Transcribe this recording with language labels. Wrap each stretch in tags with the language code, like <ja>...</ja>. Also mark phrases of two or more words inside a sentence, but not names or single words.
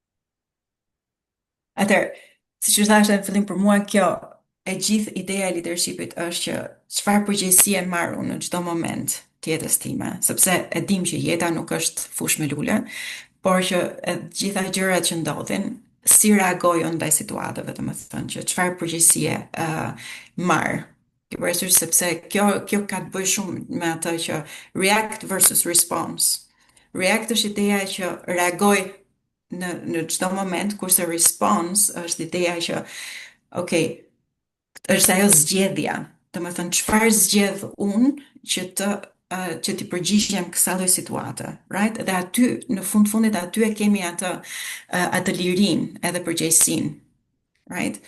<sq>Atëherë, siç u thashë në fillim, për mua kjo e gjithë ideja e leadershipit është që çfarë përgjegjësie marr unë në çdo moment të jetës time, sepse e dim që jeta nuk është fushë me lule, por që e gjitha gjërat që ndodhin, si reagoj unë ndaj situatave, domethënë që çfarë përgjegjësie marr. Ke parasysh sepse kjo ka të bëjë shumë me atë që</sq> <en>react versus response.</en> <sq>React është ideja që reagoj në çdo moment, kurse response është ideja që okay, është ajo zgjedhja. Domethënë çfarë zgjedh unë që t'i përgjigjem kësaj lloj situate, right? Dhe aty në fundit aty e kemi atë lirinë edhe përgjegjësinë, right?</sq>